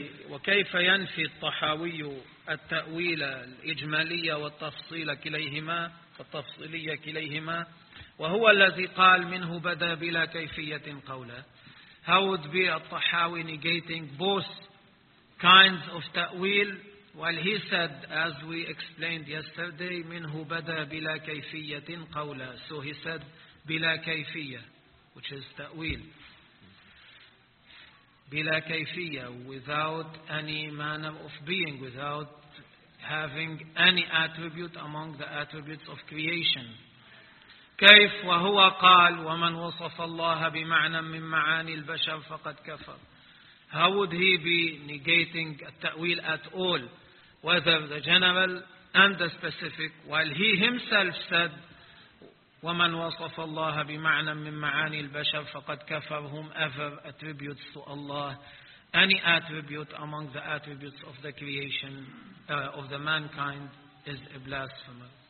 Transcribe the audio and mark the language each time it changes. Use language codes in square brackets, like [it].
[ar] وكيف ينفي الطحاوي التأويل الإجمالية والتفصيل كليهما التفصيلية كليهما وهو الذي قال منه بدا بلا كيفية قوله. [en] How would be al-Tahawi negating both kinds of ta'wil while he said, as we explained yesterday, [ar] منه بدا بلا كيفية قوله. [en] So he said [ar] بلا كيفية, [en] which is ta'wil. [ar] بلا كيفية, [en] without any manner of being, without having any attribute among the attributes of creation. [ar] كيف وهو قال ومن وصف الله بمعنى من معاني البشر فقد كفر. [en] How would he be negating التأويل at all, whether the general and the specific, while he himself said [ar] ومن وصف الله بمعنى من معاني البشر فقد كفر. [en] Whom ever attributes to Allah any attribute among the attributes of the creation of the mankind is a blasphemer.